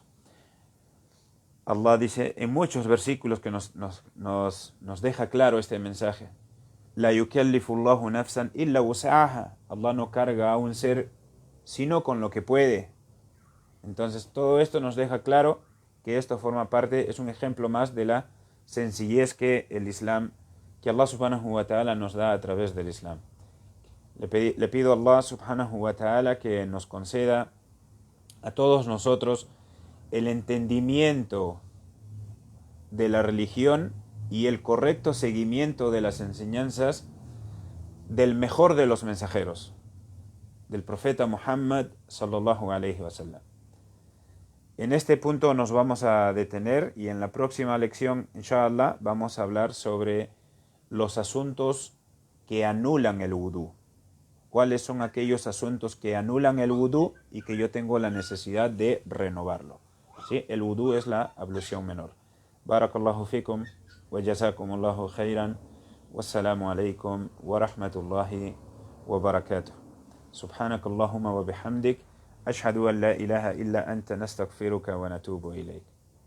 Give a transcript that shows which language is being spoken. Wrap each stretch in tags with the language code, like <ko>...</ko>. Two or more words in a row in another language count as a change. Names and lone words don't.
<es>Allah dice en muchos versículos que nos deja claro este mensaje.</es> <ar>لا يكلف الله نفسا إلا وسعها.</ar> <es>Allah no carga a un ser sino con lo que puede. Entonces todo esto nos deja claro que esto forma parte, es un ejemplo más de la sencillez que el Islam, que Allah</es> <ar>سبحانه وتعالى</ar> <es>nos da a través del Islam. Le pido a Allah</es> <ar>سبحانه وتعالى</ar> <es>que nos conceda a todos nosotros el entendimiento de la religión y el correcto seguimiento de las enseñanzas del mejor de los mensajeros, del profeta Muhammad</es> <ar>صلى الله عليه وسلم.</ar> <es>En este punto nos vamos a detener y en la próxima lección, inshallah, vamos a hablar sobre los asuntos que anulan el wudú. ¿Cuáles son aquellos asuntos que anulan el wudú y que yo tengo la necesidad de renovarlo? ¿Sí? El wudú es la ablución menor.</es> <ar>بارك الله فيكم وجزاكم الله خيرا. والسلام عليكم ورحمة الله وبركاته. سبحانك اللهم وبحمدك. أشهد أن لا إله إلا أنت نستغفرك ونتوب إليك</ar>